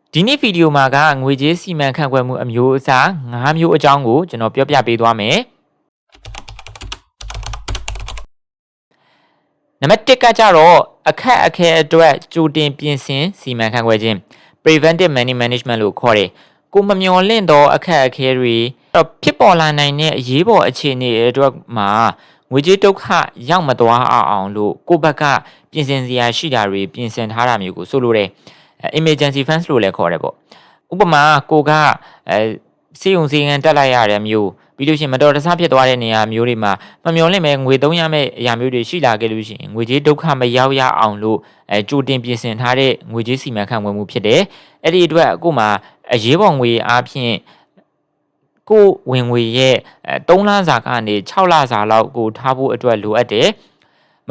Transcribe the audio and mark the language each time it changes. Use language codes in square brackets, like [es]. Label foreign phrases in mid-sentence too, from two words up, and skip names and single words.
[my] ဒီနေ့ဗီဒီယိုမှာကငွေကြေးစီမံခန့်ခွဲမှုအမျိုးအစား၅မျိုးအကြောင်းကိုကျွန်တော်ပြောပြပေးသွားမယ်နံပါတ်1ကကြတော့အခက်အခဲအတွက်ကြိုတင်ပြင်ဆင်စီမံခန့်ခွဲခြင်း [en] preventive money management [my] လို့ ခေါ်တယ်ကိုမမျှော်လင့်သောအခက်အခဲတွေဖြစ်ပေါ်လာနိုင်တဲ့အရေးပေါ်အခြေအနေအတွက်မှာငွေကြေးဒုက္ခရောက်မသွားအောင်လို့ကိုယ့်ဘက်ကပြင်ဆင်စ ရာရှိတာတွေပြင်ဆင်ထားတာမျိုးကိုဆိုလိုတယ် [en] emergency funds [my] လို့လည်းခေါ်တယ်ပေါ့ဥပမာကိုကစေယုံစေငန်းတက်လိုက်ရတဲ့မျိုးပြီးလို့ရှိရင်မတော်တဆဖြစ်သွားတဲ့နေရာမျိုးတွေမှာမမျှော်လင့်မဲ့ငွေသုံးရမယ့်အရာမျိုးတွေရှိလာခဲ့လို့ရှိရင်ငွေကြေးဒုက္ခမရောက်ရအောင်လို့ကြိုတင်ပြင်ဆင်ထားတဲ့ငွေကြေးစီမံခန့်ခွဲမှုဖြစ်တယ်အဲ့ဒီအတွက်အခုမှအရေးပေါ်ငွေအားဖြင့်ကိုဝင်ငွေရဲ့3လစာကနေ6လစာလောက်ကိုထားဖို့အတွက်လိုအပ်တယ်မ